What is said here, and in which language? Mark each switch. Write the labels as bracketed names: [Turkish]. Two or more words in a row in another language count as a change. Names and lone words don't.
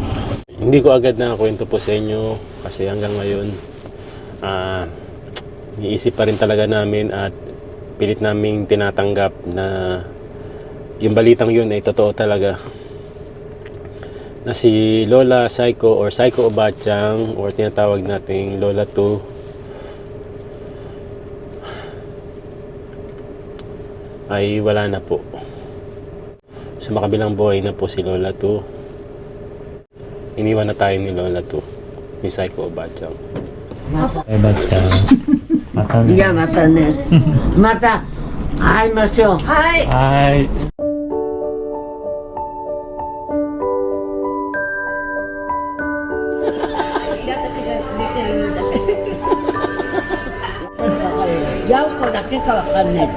[Filipino] Hindi ko agad na kwento po sa inyo kasi hanggang ngayon iisip pa rin talaga namin at pilit naming tinatanggap na yung balitang yun ay totoo talaga, na si Lola Saiko or Saiko Obachang or tinatawag nating Lola 2 ay wala na po. Sa makabilang buhay na po si Lola 2. Iniwan na tayo ni Lola 2, ni Saiko Obachang. [Japanese] Obachang. またね. いや、またね。また会いましょう。はい。はい。ヤオコだけかわかんない。